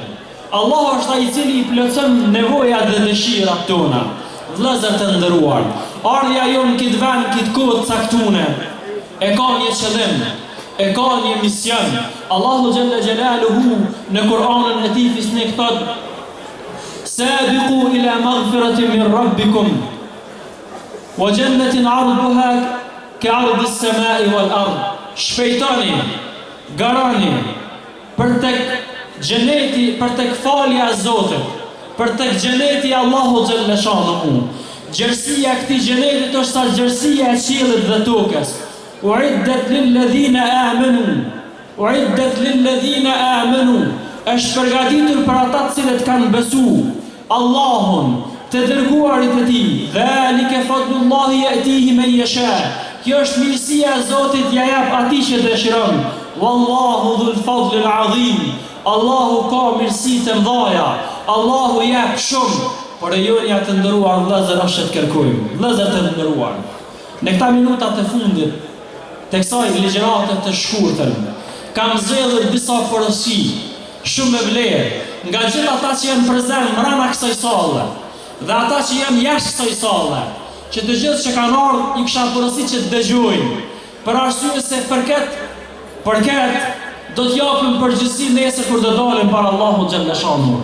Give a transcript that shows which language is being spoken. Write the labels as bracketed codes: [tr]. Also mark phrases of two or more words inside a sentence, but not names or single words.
[sq] Allahu është ai i cili i plotson nevojat dhe dëshirat tona. Vëllezër të nderuar, ardha jonë këtë vend, këtë kohë caktune, e ka një qëllim, e ka një mision. Allahu [ar] جل جلاله [sq] në Kur'anin e tij fisnik thot: [ar] "سابقوا إلى مغفرة من ربكم وجنة عرضها كعرض السماء والأرض." [sq] Shpejtoni, garani për tek xheneti, për tek falja e Zotit, për tek xheneti Allahu [ar] جل شأنه. [sq] Gjerësia e këtij xhenetit është sa gjerësia e qiellit dhe tokës. [ar] أعدت للذين آمنوا. أعدت للذين آمنوا. [sq] Është përgatitur për ata të cilët kanë besuar Allahun, të dërguarit e tij. [ar] ذلك فضل الله يؤتيه من يشاء. [sq] Kjo është mirësia e Zotit, ja jep atij që dëshiron. [ar] والله ذو الفضل العظيم. [sq] Allahu ka mirësi të mëdha. Allahu jep shumë. Por e jonja të nderuar vëllezër është të kërkojmë. Vëllezër të nderuar, në këta minutat e fundit të kësaj ligjërate të shkurtër, kam zgjedhur disa porosi shumë me vlerë nga gjithë ata që janë prezent brenda kësaj salle dhe ata që janë jashtë kësaj salle, që të gjithë që kanë ardhur i kisha porosi që të dëgjojnë, për arsye se përket do të japim përgjegjësi nesër kur do dalim para Allahu [ar] جل شأنه.